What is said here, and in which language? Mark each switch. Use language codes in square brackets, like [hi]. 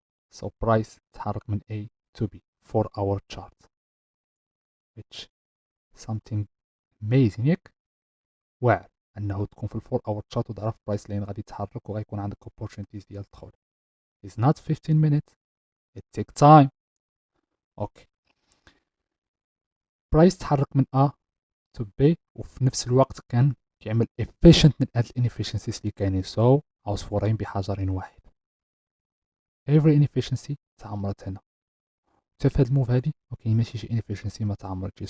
[en] so price [ar] تحرك من [en] A to B 4 hour chart which something amazing ياك. [ar] واعر انه تكون في الفور اور تشارت وتعرف برايس لين غادي يتحرك وغيكون عندك opportunities ديال الدخول. [en] is not 15 minutes, it take time. Okay. [ar] برايس تحرك من A to B وفي نفس الوقت كان كيعمل efficient من هاد الانفيشنسيز اللي كاينين. سو عصفورين بحجر واحد. [en] every inefficiency [ar] تعمرت هنا. حتى في هاد الموف هادي ما ماشي شي inefficiency ما تعمرتش.